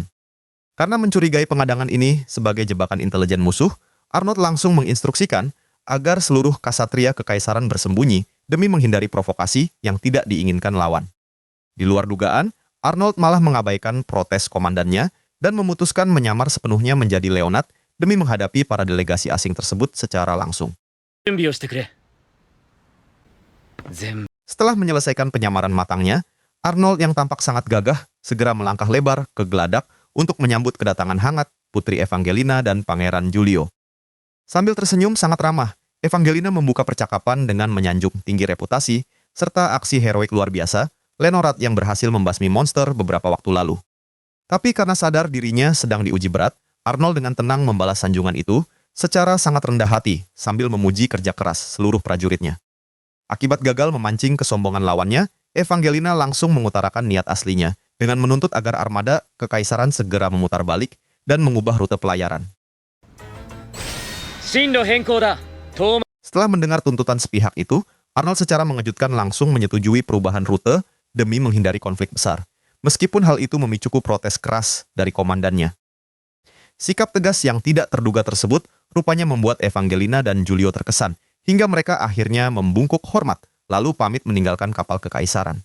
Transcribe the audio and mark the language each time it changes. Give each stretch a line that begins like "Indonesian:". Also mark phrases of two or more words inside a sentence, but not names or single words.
Indonesian: Karena mencurigai pengadangan ini sebagai jebakan intelijen musuh, Arnold langsung menginstruksikan agar seluruh kasatria kekaisaran bersembunyi demi menghindari provokasi yang tidak diinginkan lawan. Di luar dugaan, Arnold malah mengabaikan protes komandannya dan memutuskan menyamar sepenuhnya menjadi Leonard demi menghadapi para delegasi asing tersebut secara langsung.
Japanese: 準備をしてくれ。全
Indonesian: Setelah menyelesaikan penyamaran matangnya, Arnold yang tampak sangat gagah segera melangkah lebar ke geladak untuk menyambut kedatangan hangat Putri Evangelina dan Pangeran Julio. Sambil tersenyum sangat ramah, Evangelina membuka percakapan dengan menyanjung tinggi reputasi serta aksi heroik luar biasa Leonard yang berhasil membasmi monster beberapa waktu lalu. Tapi karena sadar dirinya sedang diuji berat, Arnold dengan tenang membalas sanjungan itu secara sangat rendah hati sambil memuji kerja keras seluruh prajuritnya. Akibat gagal memancing kesombongan lawannya, Evangelina langsung mengutarakan niat aslinya dengan menuntut agar armada kekaisaran segera memutar balik dan mengubah rute pelayaran.
Japanese: 進路変更だ。遠回
Indonesian: Setelah mendengar tuntutan sepihak itu, Arnold secara mengejutkan langsung menyetujui perubahan rute demi menghindari konflik besar, meskipun hal itu memicu protes keras dari komandannya. Sikap tegas yang tidak terduga tersebut rupanya membuat Evangelina dan Julio terkesan, hingga mereka akhirnya membungkuk hormat, lalu pamit meninggalkan kapal kekaisaran.